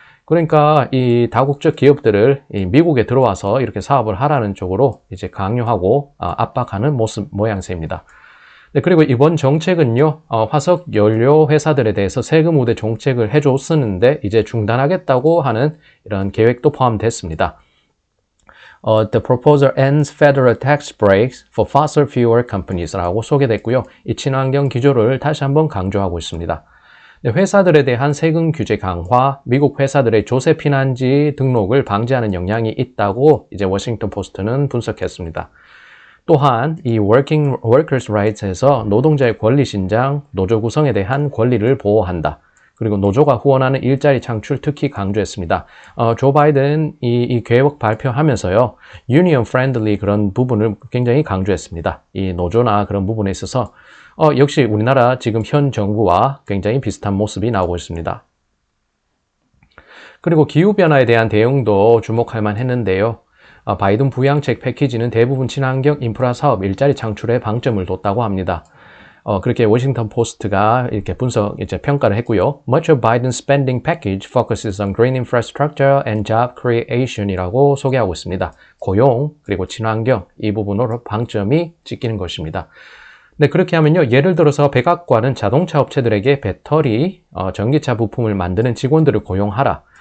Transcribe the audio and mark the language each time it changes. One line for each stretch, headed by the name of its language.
Korean: 그러니까 이 다국적 기업들을 미국에 들어와서 이렇게 사업을 하라는 쪽으로 이제 강요하고 압박하는 모양새입니다. 네, 그리고 이번 정책은요, 화석 연료 회사들에 대해서 세금 우대 정책을 해줬었는데 이제 중단하겠다고 하는 이런 계획도 포함됐습니다.
English: The proposal ends federal tax breaks for fossil fuel companies라고
Korean: 소개됐고요. 이 친환경 기조를 다시 한번 강조하고 있습니다. 회사들에 대한 세금 규제 강화, 미국 회사들의 조세 피난지 등록을 방지하는 영향이 있다고 이제 워싱턴 포스트는 분석했습니다. 또한 이 Workers' Rights에서 노동자의 권리 신장, 노조 구성에 대한 권리를 보호한다. 그리고 노조가 후원하는 일자리 창출 특히 강조했습니다. 조 바이든 이 계획 발표하면서요, 유니언 프렌들리 그런 부분을 굉장히 강조했습니다. 이 노조나 그런 부분에 있어서 역시 우리나라 지금 현 정부와 굉장히 비슷한 모습이 나오고 있습니다. 그리고 기후변화에 대한 대응도 주목할 만했는데요. 바이든 부양책 패키지는 대부분 친환경 인프라 사업 일자리 창출에 방점을 뒀다고 합니다. 그렇게 워싱턴 포스트가 이렇게 평가를 했고요.
English: Much of Biden's spending package focuses on green infrastructure and job creation이라고
Korean: 소개하고 있습니다. 고용 그리고 친환경 이 부분으로 방점이 찍히는 것입니다. 네, 그렇게 하면요. 예를 들어서 백악관은 자동차 업체들에게 배터리, 전기차 부품을 만드는 직원들을 고용하라.